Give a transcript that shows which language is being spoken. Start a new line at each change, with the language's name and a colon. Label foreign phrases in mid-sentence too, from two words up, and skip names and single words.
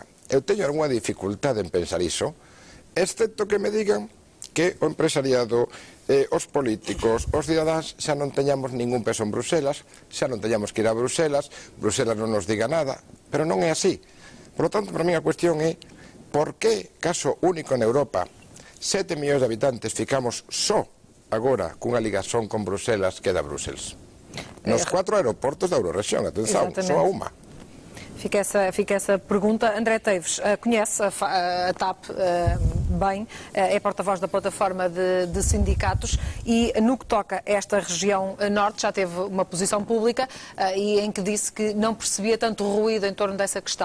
Galician: Eu teño algunha dificultade en pensar iso, excepto que me digan que o empresariado os políticos, os cidadáns, xa non teñamos ningún peso en Bruselas, xa non teñamos que ir a Bruselas, Bruselas non nos diga nada, pero non é así.
Spanish: Por lo tanto, para mí
Galician: a cuestión é por que, caso único en Europa, 7 millóns de habitantes ficamos só agora cunha ligación con Bruselas que da Bruselas. Nos 4 aeroportos da Eurorregión,
Portuguese: atenção, só a uma. Fica essa pergunta. André Teives, conhece a TAP bem, é porta-voz da plataforma de sindicatos e no que toca a esta região norte já teve uma posição pública e em que disse que não percebia tanto ruído em torno dessa questão.